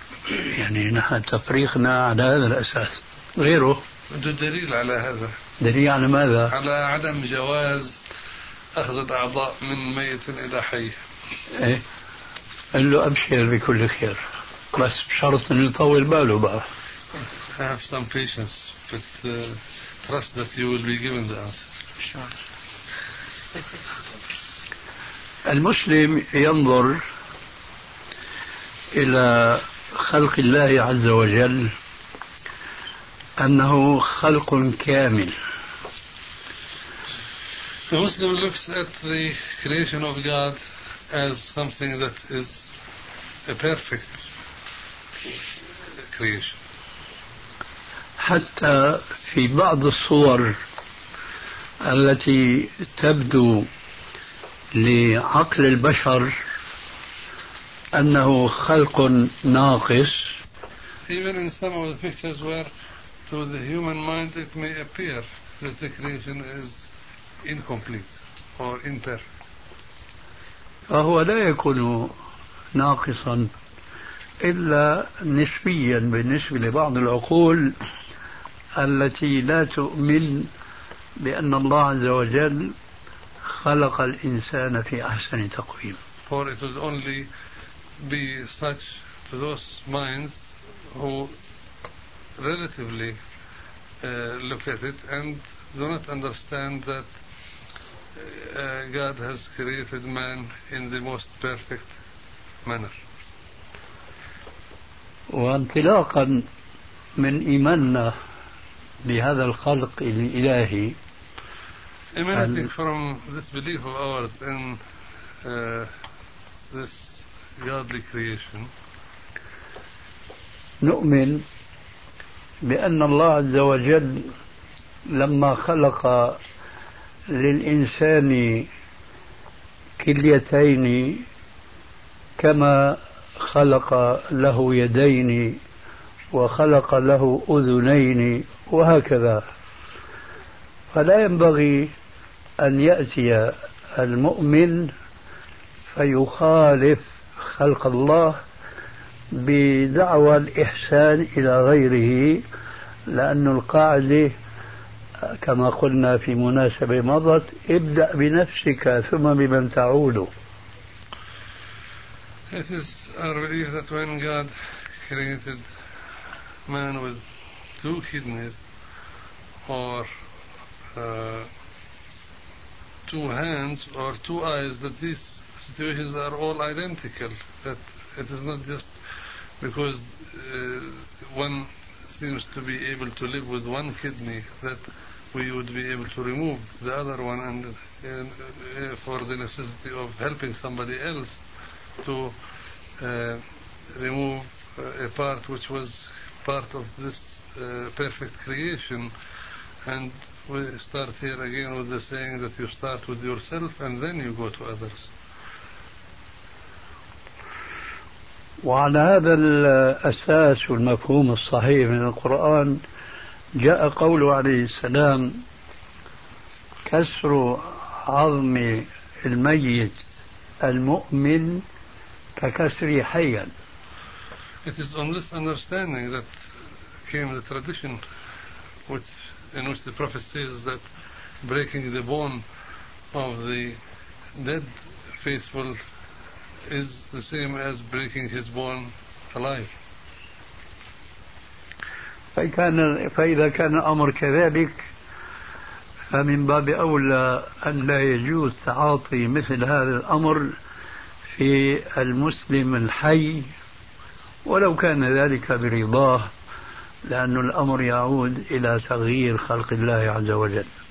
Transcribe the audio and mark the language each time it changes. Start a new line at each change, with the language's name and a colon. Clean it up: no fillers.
Arabic: يعني نحن تفريخنا على هذا الأساس غيره. بده دليل على هذا. دليل على ماذا؟ على عدم جواز أخذ الأعضاء من ميت إلى حي. إيه قال له أبشر بكل خير بس بشرط أن يطول باله بقى.
English: I have some patience but trust that you will be given the answer.
Arabic: المسلم ينظر إلى خلق الله عز وجل أنه خلق كامل.
English: The Muslim looks at the creation of God as something that is a perfect creation.
Arabic: حتى في بعض الصور التي تبدو لعقل البشر أنه خلق ناقص.
English: Even in some of the pictures where to the human mind it may appear that the creation is incomplete or imperfect.
Arabic: فهو لا يكون ناقصا إلا نسبيا بالنسبة لبعض العقول التي لا تؤمن بأن الله عز وجل خلق الإنسان في أحسن تقويم.
English: For it would only be such to those minds who relatively look at it and do not understand that God has created man in the most perfect manner.
Arabic: وانطلاقا من إيماننا بهذا الخلق الإلهي.
English: Emanating from this belief of ours in this godly creation.
Arabic: نؤمن بأن الله عز وجل لما خلق للإنسان كليتين كما خلق له يدين وخلق له أذنين وهكذا، فلا ينبغي أن يأتي المؤمن فيخالف خلق الله بدعوى الإحسان إلى غيره، لأن القاعدة كما قلنا في مناسبة مضت ابدأ بنفسك ثم بمن تعود.
English: It is our belief that when God created man with two kidneys or two hands or two eyes, that these situations are all identical, that it is not just because one seems to be able to live with one kidney that we would be able to remove the other one and for the necessity of helping somebody else to remove a part which was part of this perfect creation. And we start here again with the saying that you start with yourself and then you go to others.
Arabic: وعلى هذا الأساس والمفهوم الصحيح من القرآن جاء قوله عليه السلام: كسر عظم الميت المؤمن كسر حيا.
English: It is on this understanding that came the tradition which in which the prophet says that breaking the bone of the dead faithful is the same as breaking his bone alive.
Arabic: فإذا كان الأمر كذلك فمن باب أولى أن لا يجوز تعاطي مثل هذا الأمر في المسلم الحي ولو كان ذلك برضاه، لأن الأمر يعود إلى تغيير خلق الله عز وجل.